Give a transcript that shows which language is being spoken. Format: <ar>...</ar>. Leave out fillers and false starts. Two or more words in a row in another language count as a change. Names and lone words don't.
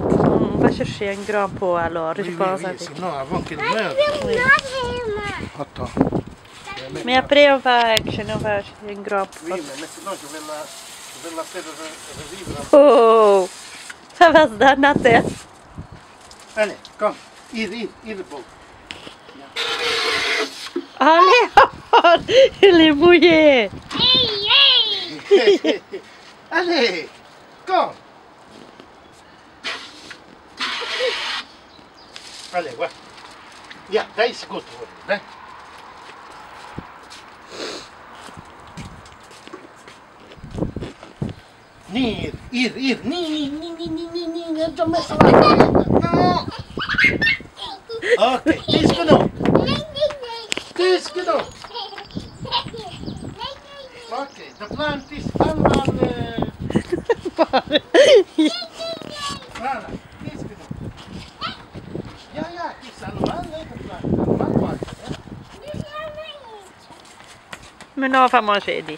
<fr>on va chercher un grand pot alors, je pense. Avec. Sinon, avant qu'il meure. Attends. Mais après, on va acheter un grand pot. Oui, mais maintenant, je vais la faire revivre. Oh, ça va se donner la tête. Allez,</fr> <nl>kom. Hier, boven.</nl> <fr>Allez, il est mouillé.</fr> <nl>Allez, kom. Allez, wacht. Ja, dat is goed geworden, hè. Hier. Nee,</nl> <en>don't mess around. No.</en> <nl>Oké, het is genoeg. Oké, de plant is allemaal... Voilà, het is genoeg. Ja, het is allemaal de plant. Allemaal water, hè.</nl> <fr>Maintenant, on va manger, dit.</fr>